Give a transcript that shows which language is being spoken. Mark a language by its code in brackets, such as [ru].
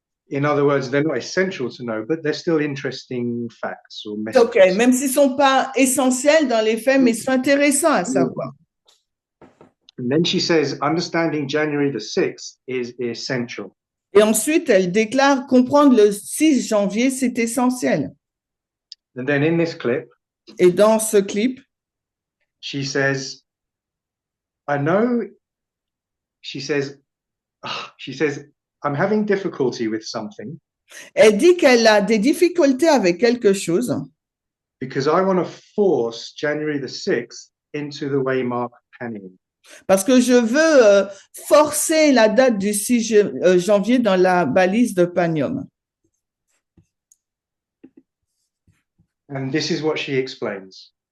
[en] In other words, they're not essential to know, but they're still interesting facts or messages. [fr] OK, même s'ils ne sont pas essentiels dans les faits, mais ils sont intéressants à savoir. [en] And then she says, understanding January the 6th is essential. [fr] Et ensuite, elle déclare comprendre le 6 janvier, c'est essentiel. [en] And then in this clip, [fr] Et dans ce clip, [en] she says, I know, she says, I'm having difficulty with something [fr] elle dit qu'elle a des difficultés avec quelque chose [en] because I want to force January the 6th into the Waymark canon. [fr] parce que je veux forcer la date du 6 janvier dans la balise de Panium. [en] And this is what she explains.